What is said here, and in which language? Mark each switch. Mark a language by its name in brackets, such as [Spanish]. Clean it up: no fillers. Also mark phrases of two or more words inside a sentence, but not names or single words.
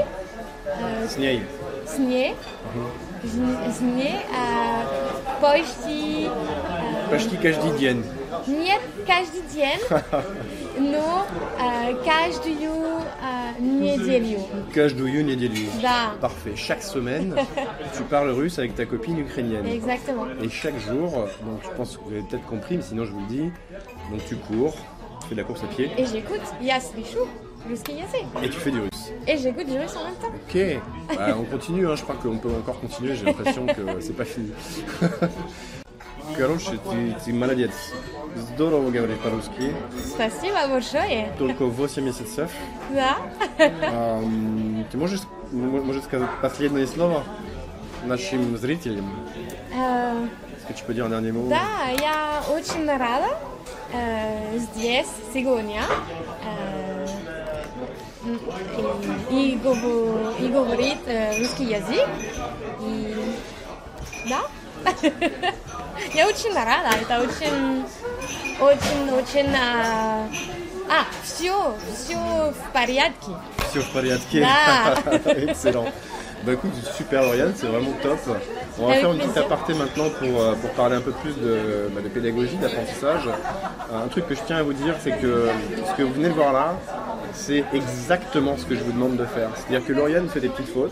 [Russian] С ней. С ней. С ней почти... Почти каждый день. Нет, каждый день, но каждую неделю. Каждую неделю. Да. [French] Parfait. Chaque semaine, tu parles russe avec ta copine ukrainienne. Exactement. Et chaque jour, donc je pense que vous avez peut-être compris, mais sinon je vous le dis, donc tu cours, tu fais de la course à pied Et j'écoute, [Russian] я слышу русский язык. [French] et tu fais du russe. Et j'écoute du russe en même temps. Ok, bah, on continue, hein. Je crois qu'on peut encore continuer, j'ai l'impression que c'est pas fini. [Russian] Короче, ты молодец. Здорово говоришь по-русски. Спасибо большое. Только 8 месяцев. Да. Ты можешь сказать последнее слово нашим зрителям? [French] Est-ce que tu peux dire un dernier mot? [Russian] Да, я очень рада здесь сегодня и говорит русский язык. И да. Я очень рада, это очень, все в порядке. Все в порядке. Да. [French] Excellent. Bah écoute, super Lauriane, c'est vraiment top. On va Avec faire une petite plaisir. aparté maintenant pour parler un peu plus de pédagogie, d'apprentissage. Un truc que je tiens à vous dire, c'est que ce que vous venez de voir là, c'est exactement ce que je vous demande de faire. C'est-à-dire que Lauriane fait des petites fautes,